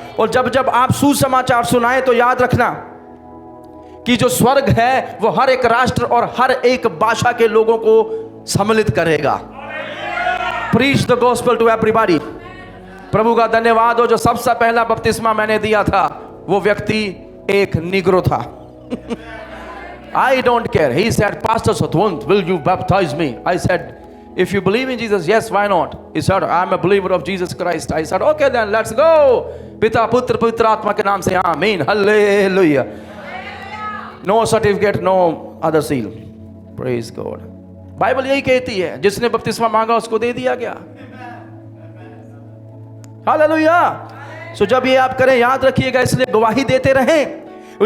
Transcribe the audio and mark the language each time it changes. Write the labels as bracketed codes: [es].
[hi] और जब जब आप सुसमाचार सुनाए तो याद रखना कि जो स्वर्ग है वो हर एक राष्ट्र और हर एक भाषा के लोगों को सम्मिलित करेगा। [en] Preach the gospel to everybody. [hi] प्रभु का धन्यवाद हो, जो सबसे पहला बपतिस्मा मैंने दिया था वो व्यक्ति एक निग्रो था। [en] I don't care. He said, Pastor Sathwant, will you baptize me? I said, if you believe in Jesus, yes, why not? He said, I'm a believer of Jesus Christ. I said, okay then, let's go. [hi] पिता पुत्र पवित्र आत्मा के नाम से आमीन, hallelujah. [en] No certificate, no other seal. Praise God. [hi] Bible यही कहती है, जिसने बपतिस्मा मांगा उसको दे दिया गया। हालेलुया। सो जब ये आप करें, याद रखिएगा, इसलिए गवाही देते रहें।